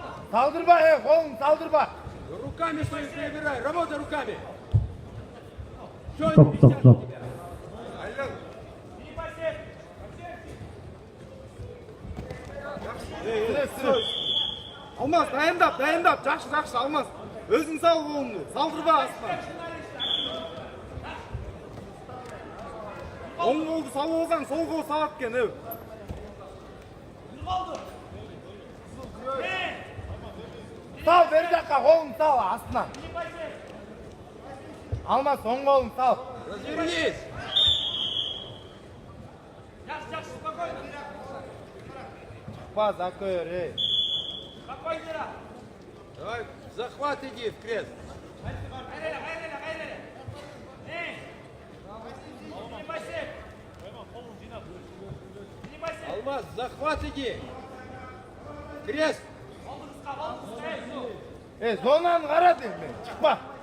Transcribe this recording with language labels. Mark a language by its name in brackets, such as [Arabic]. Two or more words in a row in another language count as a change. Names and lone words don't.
[Kazakh] Салдырба, қолын салдырба. [Russian] Руками свои перебирай, работай руками. Стоп, стоп, стоп. [Kazakh] Алмас, дайындап, жақсы, Алмас. Өзің сал қолыңды, салдырба астына. Оң қолды сал болсаң, сол қол сағат кен, Сал, бер жаққа қолын сал, астына. Алмас, оң қолын сал. [Russian] Развернись. [Kazakh] Шықпа, закөр, [Russian] Давай, в захват иди, в крест. Алмаз, в захват иди. Крест. [Kazakh] Зонаны қара деймін, шықпа.